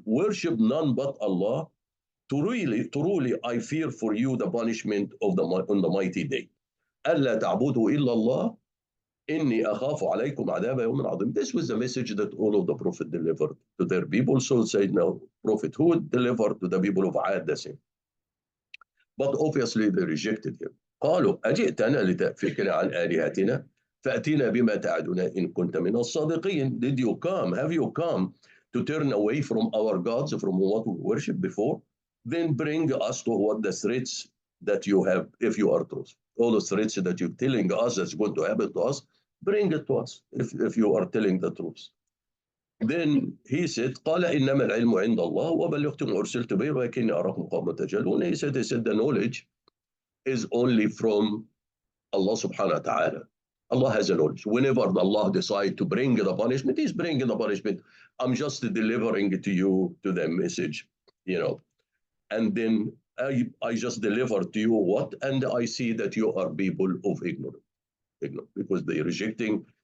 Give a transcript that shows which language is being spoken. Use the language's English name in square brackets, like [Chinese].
[English] Worship none but Allah. Truly, I fear for you the punishment on the mighty day. [Arabic] أَلَّا تَعْبُدُوا إِلَّا اللَّهِ إِنِّي أَخَافُ عَلَيْكُمْ عَذَابَ يَوْمٍ عَظِيمٍ. [English] This was the message that all of the Prophet delivered to their people. So said now, Prophet Hud delivered to the people of Ad the same. But obviously they rejected him. [Arabic] قالوا أجئتنا لتأفكنا عن آلهتنا فأتينا بما تعدنا إن كنت من الصادقين. [English] Did you come? Have you come to turn away from our gods, from what we worshiped before? Then bring us to what the threats that you have, if you are truthful. All the threats that you're telling us that's going to happen to us, bring it to us if you are telling the truth. Then he said, [Arabic] قال إنما العلم عند الله وبلغتم أرسلت به ولكني أراكم قوما تجهلون. [English] He said the knowledge is only from Allah subhanahu wa ta'ala. Allah has a knowledge. Whenever Allah decides to bring the punishment, He's bringing the punishment. I'm just delivering it to you, to the message, you know. And then I just deliver to you what, and I see that you are people of ignorance, because they're rejecting.